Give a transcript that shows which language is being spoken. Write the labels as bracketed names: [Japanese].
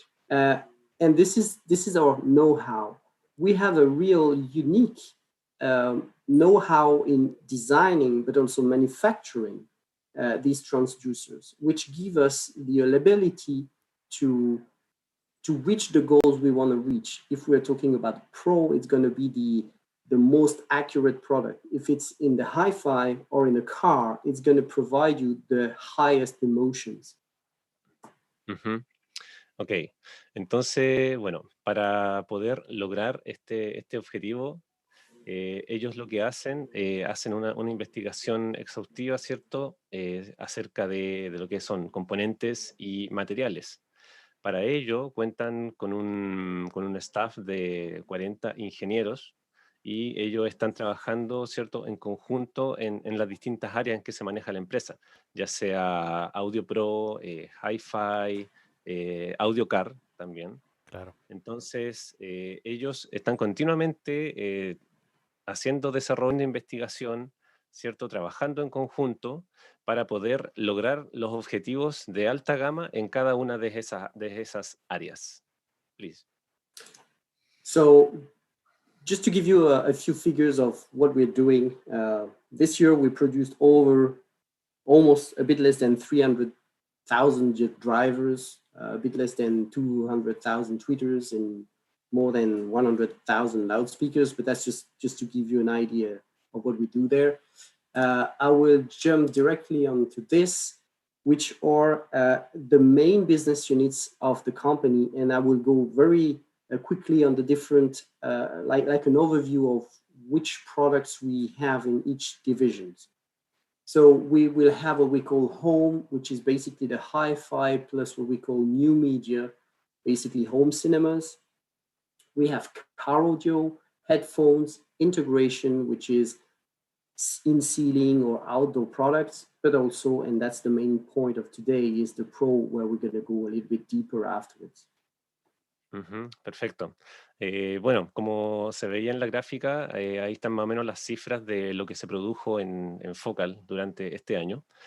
[English] And this is our know-how. We have a real unique know-how in designing, but also manufacturing these transducers, which give us the ability to reach the goals we want to reach. If we're talking about pro, it's going to be the most accurate product. If it's in the hi-fi or in a car, it's going to provide you the highest emotions. [Spanish] Ok, entonces, para poder lograr este objetivo, ellos lo que hacen una investigación exhaustiva, ¿cierto?, acerca de lo que son componentes y materiales. Para ello cuentan con un staff de 40 ingenieros y ellos están trabajando, ¿cierto?, en conjunto en las distintas áreas en que se maneja la empresa, ya sea Audio Pro, Hi-Fi, Audio Car también. Claro. Entonces, ellos están continuamente haciendo desarrollo de investigación, ¿cierto? Trabajando en conjunto para poder lograr los objetivos de alta gama en cada una de esas áreas. [English] Please. So just to give you a few figures of what we're doing, this year we produced almost a bit less than 300,000 jet drivers, a bit less than 200,000 tweeters, and more than 100,000 loudspeakers, but that's just to give you an idea of what we do there. I will jump directly onto this, which are the main business units of the company, and I will go very quickly on the different, like an overview of which products we have in each division. So we will have what we call home, which is basically the hi-fi plus what we call new media, basically home cinemas. We have car audio, headphones, integration, which is in ceiling or outdoor products, but also, and that's the main point of today, is the pro, where we're going to go a little bit deeper afterwards. [Spanish] Perfecto. Bueno, como se veía en la gráfica, ahí están más o menos las cifras de lo que se produjo en Focal durante este año.